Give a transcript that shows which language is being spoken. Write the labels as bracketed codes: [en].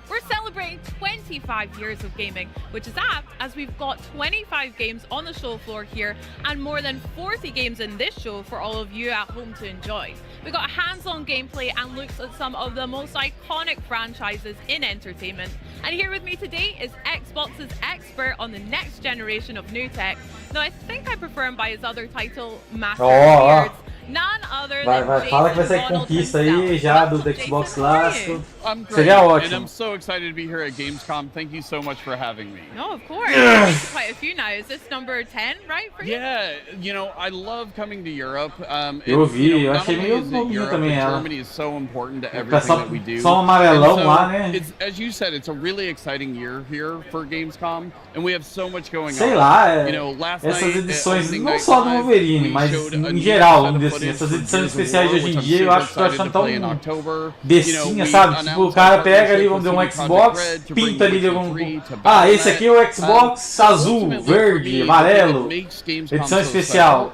[en] We're celebrating 25 years of gaming, which is apt as we've got 25 games on the show floor here and more than 40 games in this show for all of you at home to enjoy. We've got hands-on gameplay and looks at some of the most iconic franchises in entertainment. And here with me today is Xbox's expert on the next generation of new tech. Now, I think I prefer him by his other title, Master of Beards. None other than [pt] Vai, fala que vai sair conquista aí já do Xbox clássico. [en] I'm great, [pt] Seria ótimo. [en] and I'm so excited to be here at Gamescom. Thank you so much for having me. No, of course. There's quite a few now. Is this number 10, right, for you? Yeah, you know, I love coming to Europe. [pt] Eu vi, eu achei meio bobinho também ela. [en] Germany is so important to everything that we do. [pt] Só um amarelão lá, né? [en] It's, as you said, it's a really exciting year here for Gamescom, and we have so much going on. [pt] Sei lá, [en] you know, last [pt] essas [en] night, [pt] edições, não só do Wolverine, mas em geral, vamos dizer assim, essas edições especiais de hoje em dia, eu acho que tô achando tão bestinha, sabe? Tipo, o cara pega ali, vamos dizer, um Xbox, pinta ali algum... Ah, esse aqui é o Xbox azul, verde, amarelo, edição especial.